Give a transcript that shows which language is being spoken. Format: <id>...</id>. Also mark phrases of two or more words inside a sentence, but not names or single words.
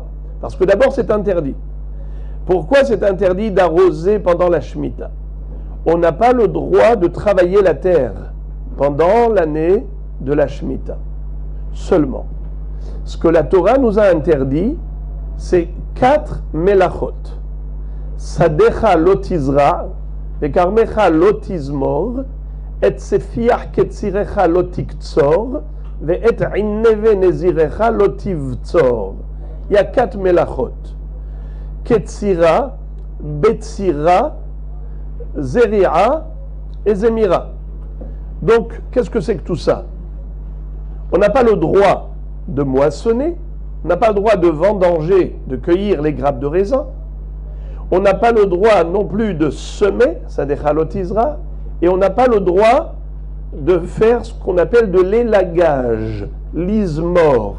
<fr>Parce que d'abord c'est interdit. Pourquoi c'est interdit d'arroser pendant la Shemitah? On n'a pas le droit de travailler la terre pendant l'année de la Shemitah. Seulement. Ce que la Torah nous a interdit, c'est 4 melachot.</fr> <he>שדך לא תזרע, וכרמך לא תזמור, את ספיח קצירך לא תקצור, ו את ענבי נזירך לא תבצור.</he> <fr>Il y a 4 melachot.</fr> <he>קצירה, בצירה, זריעה et Zemira.</he> <fr>Donc, qu'est-ce que c'est que tout ça? On n'a pas le droit de moissonner, on n'a pas le droit de vendanger, de cueillir les grappes de raisin, on n'a pas le droit non plus de semer, ça déchalotizera, et on n'a pas le droit de faire ce qu'on appelle de l'élagage, l'ismor.</fr>